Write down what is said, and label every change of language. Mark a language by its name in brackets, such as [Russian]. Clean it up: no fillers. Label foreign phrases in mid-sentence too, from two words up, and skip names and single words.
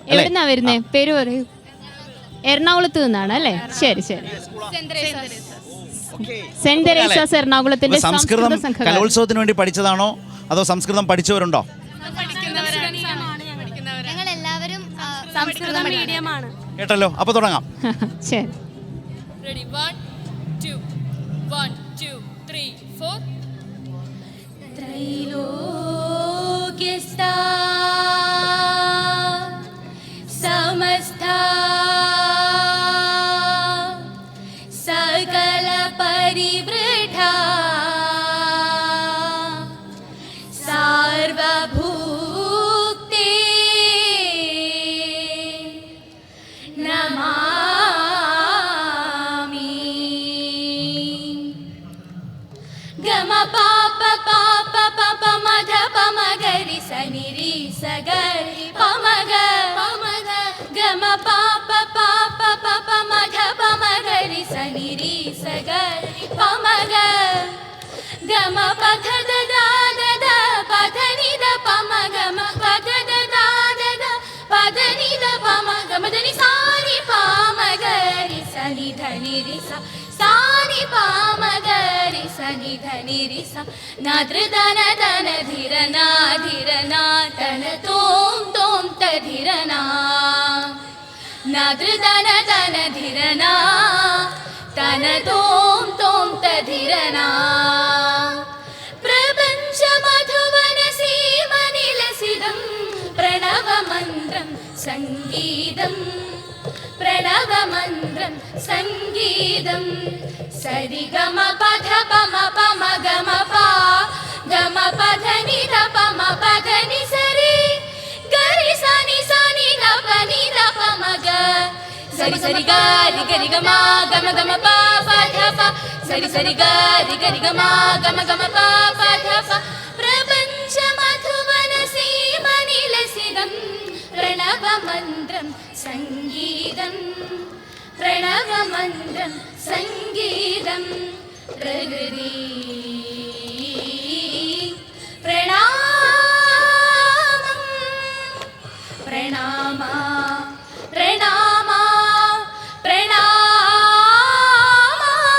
[Malayalam] പേര് പറയൂ. എറണാകുളത്ത് നിന്നാണ് അല്ലേ? ശരി ശരി. സെന്റ് തെരേസാസ് എറണാകുളത്തിന്റെ സംസ്കൃതം കലോത്സവത്തിന് വേണ്ടി പഠിച്ചതാണോ അതോ സംസ്കൃതം പഠിച്ചവരുണ്ടോ? കേട്ടല്ലോ, അപ്പൊ തുടങ്ങാം. ശരി. [Sanskrit] समस्ता सकल परिवृढा सार्वभूते नमामि. गम पाप पाप पाप मध पम गरि सनि रि स गरि पम ग गम पाप पाप पाप मध पम गरि सनि रि स गरि पम ग गम पथ द दा द द पथ नि द पम गम पथ द दा द द पथ नि द पम गम द नि सा नि पम गरि सनि ध नि रि सा सा नि पम गरि सनि ध नि रि सा ना दृ दन दन धिर ना तन तोम तोम त धिर ना दृ दन दन धिर ना तन तोम तोम त धिर ना प्रपंच मधुवन सीम निलसिदं प्रणव मन्त्रं संगीतं प्रणव मन्त्रं संगीतं सरि गम पध पम पम गम पा गम पध नि ध पम पध नि सरि गरि सनि सनि ध प नि ध पम ग सरि सरि गरि गरि गम गम गम पा प ध प सरि सरि गरि गरि गम गम गम पा प ध प प्रपंच मधुवन सीम निलसिदं प्रणव मन्त्रं संगीतं प्रणव मन्त्रं संगीतं प्रकृति प्रणामं प्रणामा प्रणामा प्रणामा